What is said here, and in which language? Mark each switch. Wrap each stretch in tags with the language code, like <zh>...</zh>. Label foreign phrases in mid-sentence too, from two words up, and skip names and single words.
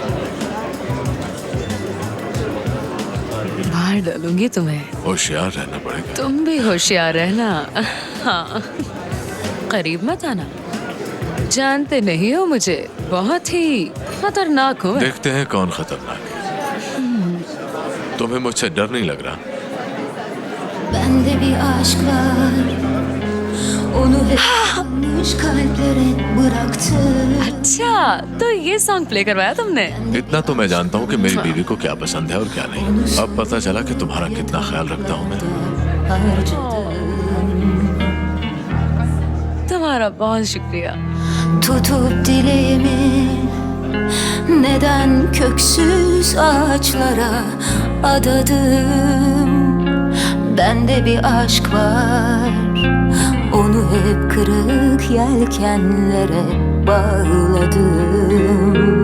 <hi>बाहर डालूंगी तुम्हें। होशियार रहना पड़ेगा। तुम भी होशियार रहना। हाँ, करीब मत आना। जानते नहीं हो मुझे, बहुत ही खतरनाक हूँ। देखते हैं कौन खतरनाक है। तुम्हें मुझसे डर नहीं लग रहा?</hi> <tr>Bende bir aşk var. Onu hep yanlış kalplere bıraktım.</tr> <hi>अच्छा, तो ये</hi> <en>song play</en> <hi>करवाया तुमने? इतना तो मैं जानता हूँ कि मेरी बीवी को क्या पसंद है और क्या नहीं। अब पता चला कि तुम्हारा कितना ख्याल रखता हूँ मैं। तुम्हारा बहुत शुक्रिया।</hi> <tr>Tutup dileğimi neden köksüz ağaçlara adadım. Bende bir aşk var. Onu hep kırık yelkenlere bağladım.</tr>